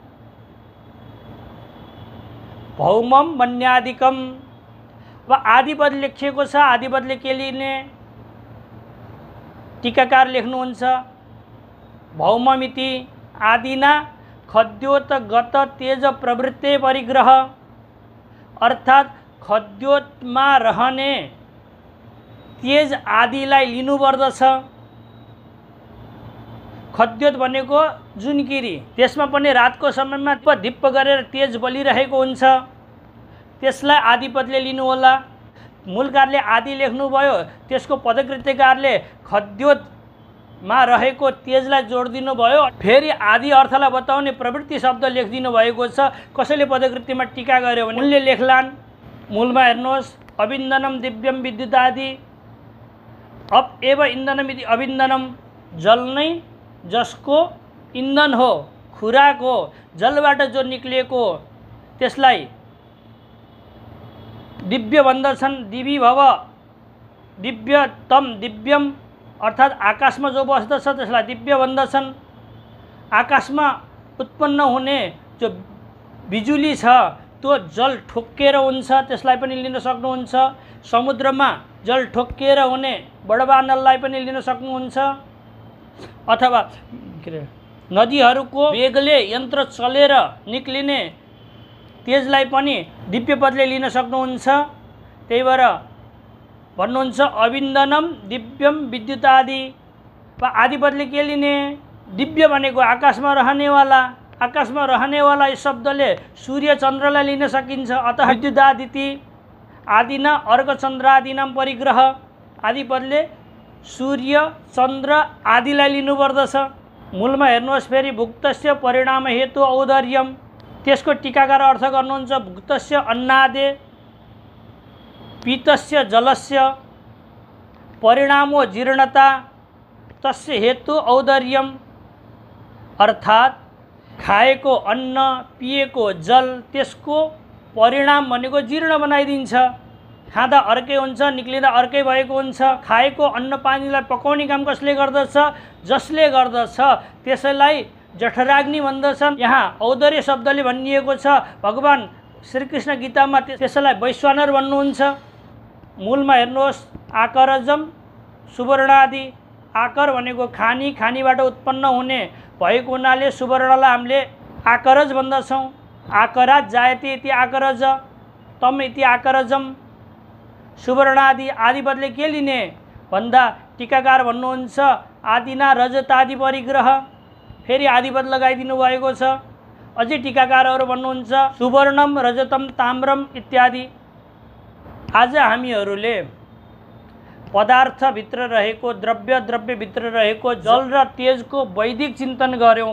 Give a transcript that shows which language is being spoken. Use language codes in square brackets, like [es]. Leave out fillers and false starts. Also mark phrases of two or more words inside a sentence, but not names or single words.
[sa] भौमम वन्यादिकम। [ne] वा आदिपद लेखिएको छ। आदिपदले के लिने टीकाकार लेख्नुहुन्छ [sa] भौममिति आदिना खद्योतगत तेज प्रवृत्ते परिग्रह। [ne] अर्थात् खद्योतमा रहने तेज आदिलाई लिनुपर्दछ। खद्योत भनेको जुनकिरी त्यसमा पनि रातको समयमा धिप्प गरेर तेज बलिरहेको हुन्छ त्यसलाई आदिपदले लिनु होला। मूलकारले आदि लेख्नुभयो त्यसको पदकृत्यकारले खद्योतमा रहेको तेजलाई जोडिदिनु भयो। फेरि आदि अर्थलाई बताउने प्रवृत्ति शब्द लेखिदिनु भएको छ। कसैले पदकृत्यमा टीका गर्यो भने उनले लेख्लान्। मूलमा हेर्नुहोस् [sa] अविन्दनम दिव्यम विद्युतादि। अप एव इन्धनम इति अविन्दनम [ne] जल नै जसको इन्धन हो खुराक हो जलबाट जो निक्लिएको त्यसलाई दिव्य भन्दछन्। [sa] दिवी भव दिव्य तम दिव्यम [ne] अर्थात् आकाशमा जो बस्दछ त्यसलाई दिव्य भन्दछन्। आकाशमा उत्पन्न हुने जो बिजुली छ त्यो जल ठोक्केर हुन्छ त्यसलाई पनि लिन सक्नुहुन्छ। समुद्रमा जल ठोक्केर हुने बडबानललाई पनि लिन सक्नुहुन्छ। अथवा नदीहरूको वेगले यन्त्र चलेर निक्लिने तेजलाई पनि दिव्य पदले लिन सक्नुहुन्छ। त्यही भएर भन्नुहुन्छ [sa] अविन्दनम दिव्यम विद्युतादि। [ne] आदिपदले के लिने दिव्य भनेको आकाशमा रहनेवाला। आकाशमा रहनेवाला यस शब्दले सूर्य चन्द्रलाई लिन सकिन्छ। [sa] अतः विद्युतादिति आदिना अर्क चन्द्रादिनां परिग्रह। [ne] आदिपदले सूर्य चन्द्र आदिलाई लिनुपर्दछ। मूलमा हेर्नुहोस् फेरि [sa] भुक्तस्य परिणाम हेतु औदर्यम। [ne] त्यसको टीकाकार अर्थ गर्नुहुन्छ [sa] भुक्तस्य अन्नादे पीतस्य जलस्य परिणामो जीर्णता तस्य हेतु औदर्यम। [ne] अर्थात् खाएको अन्न पिएको जल त्यसको परिणाम भनेको जीर्ण बनाइदिन्छ। खाँदा अर्कै हुन्छ निक्लिँदा अर्कै भएको हुन्छ। खाएको अन्न पानीलाई पकाउने काम कसले गर्दछ जसले गर्दछ त्यसैलाई जठराग्नि भन्दछन्। यहाँ औदर्य शब्दले भनिएको छ। भगवान श्रीकृष्ण गीतामा त्यसैलाई वैश्वानर भन्नुहुन्छ। मूलमा हेर्नुहोस् [sa] आकरजम सुवर्णादि। [ne] आकर भनेको खानी खानीबाट उत्पन्न हुने भएको हुनाले सुवर्णलाई हामीले आकरज भन्दछौँ। [sa] आकरात जायते इति आकरज तम इति आकरजम। [ne] सुवर्णादि आदिपदले के लिने भन्दा टीकाकार भन्नुहुन्छ [sa] आदिना रजतादि परिग्रह। [ne] फेरि आदिपद लगाइदिनु भएको छ। अझै टीकाकारहरू भन्नुहुन्छ [sa] सुवर्णम रजतम ताम्रम इत्यादि। [ne] आज हामीहरूले पदार्थभित्र रहेको द्रव्यभित्र रहेको जल र तेजको वैदिक चिन्तन गऱ्यौँ।